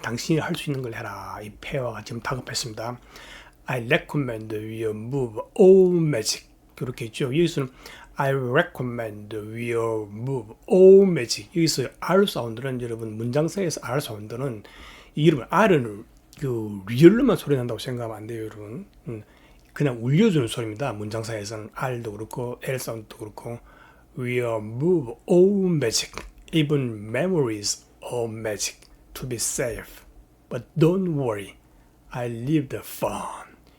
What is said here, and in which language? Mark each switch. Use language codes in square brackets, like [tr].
[ko] 당신이 할 수 있는 걸 해라. 이 폐화가 지금 다급했습니다. [en] I recommend we remove all magic. [ko] 그렇게 했죠. 여기서는 [en] I recommend we remove all magic. [ko] 여기서 R 사운드는 여러분 문장 사이에서 R 사운드는 여러분 R은 그 리얼로만 소리 난다고 생각하면 안 돼요, 여러분. 그냥 울려주는 소리입니다. 문장 사이에서는 R도 그렇고 L 사운드도 그렇고 [en] we remove all magic, even memories of magic to be safe. But don't worry, I leave the fun.